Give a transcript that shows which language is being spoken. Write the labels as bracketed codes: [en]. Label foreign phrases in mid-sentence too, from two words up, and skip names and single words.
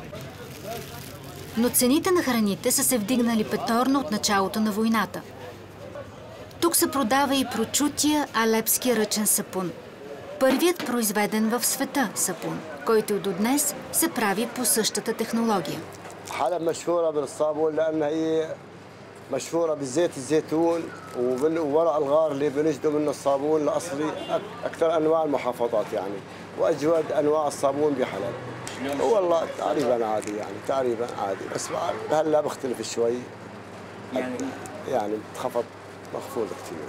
[bg] Но цените на храните са се вдигнали петорно от началото на войната. Тук се продава и прочутия алепски ръчен сапун. Първият произведен в света сапун, който до днес се прави по същата технология. [ar] حلب مشهورة بالصابون لأنها هي مشهورة بزيت الزيتون وورق الغار اللي بنجدوا منه الصابون الأصلي أكثر أنواع المحافظات يعني، وأجود أنواع الصابون بحلب. والله تقريبا عادي يعني، تقريبا عادي، بس هلا بختلف شوي يعني بتخفض، مخفوض كثير.